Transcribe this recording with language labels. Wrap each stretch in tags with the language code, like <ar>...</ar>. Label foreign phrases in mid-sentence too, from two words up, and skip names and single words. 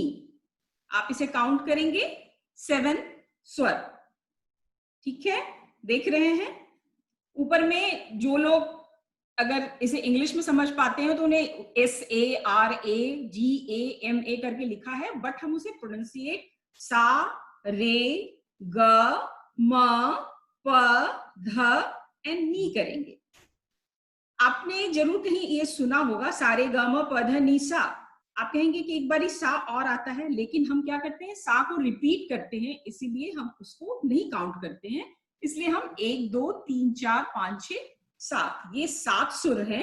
<hi>आप इसे काउंट करेंगे, 7 स्वर। ठीक है, देख रहे हैं ऊपर में। जो लोग अगर इसे इंग्लिश में समझ पाते हैं तो उन्हें SARAGAMA करके लिखा है, बट हम उसे प्रोनाउंसिएट सा, रे, ग, म, प, ध एंड नी करेंगे। आपने जरूर कहीं ये सुना होगा, सारे ग म प ध नी सा। आप कहेंगे कि एक बार सा और आता है, लेकिन हम क्या करते हैं? सा को रिपीट करते हैं, इसीलिए हम उसको नहीं काउंट करते हैं। इसलिए हम 1 2 3 4 5 6 7, ये 7 सुर हैं।</hi>